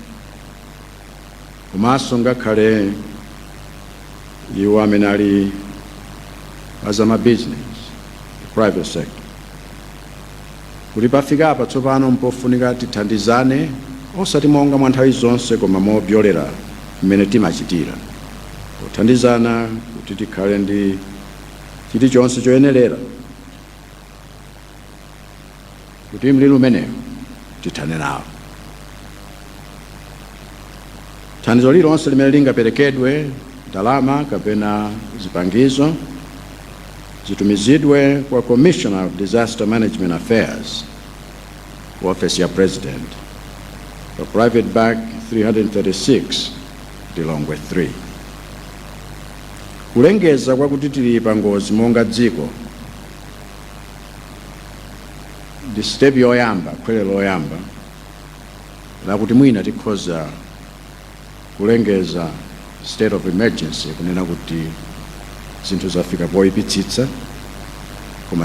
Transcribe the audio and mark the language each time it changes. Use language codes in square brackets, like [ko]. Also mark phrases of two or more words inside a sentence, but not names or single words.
[ny] komanso ngakhale iwo amene ali azama business, private sector, kuti pafika apa tsopano mpofunika tithandizane, osati monga mwa nthawi zonse koma mobyolera mmene timachitira, kuthandizana kuti tikhale ndi chilichonse choyenerera kuti mlilo umenewo tithane nawo. Thandizo lilonse limene lingaperekedwe, ndalama kapena zipangizo, zitumizidwe kwa [en] Commissioner of Disaster Management Affairs, [ny] Office ya President, [en] for Private Bag [ny] 336, Lilongwe 3. Kulengeza kwakuti tili pa ngozi monga dziko ndi step yoyamba, khwere loyamba lakuti mwina tikhoza kulengeza [en] state of emergency [ny] kunena kuti zinthu zafika poyipitsitsa, koma